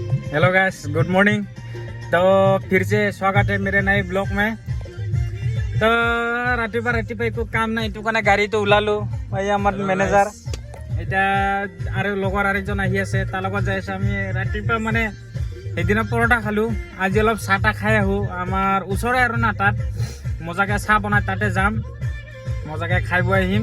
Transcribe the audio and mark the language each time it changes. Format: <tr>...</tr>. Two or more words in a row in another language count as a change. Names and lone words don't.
<en>Hello guys, good morning.</en> <hi>तो फिर से स्वागत है मेरे नए ब्लॉग में।</hi> <as>তো ৰাতিপুৱা একো কাম নাই, এইটো কাৰণে গাড়ীটো ওলালো। এই আমাৰ মেনেজাৰ এটা আৰু লগৰ আরেকজন আহি আছে, তাৰ লগত যাই আছো আমি। ৰাতিপুৱা মানে সেইদিনা পৰঠা খালো, আজি অলপ চাহ তাহ খাই আহো। আমাৰ ওচৰে আৰু না, তাত মজাকে চাহ বনাই, তাতে যাম, মজাকে খাই বৈ আহিম।</as>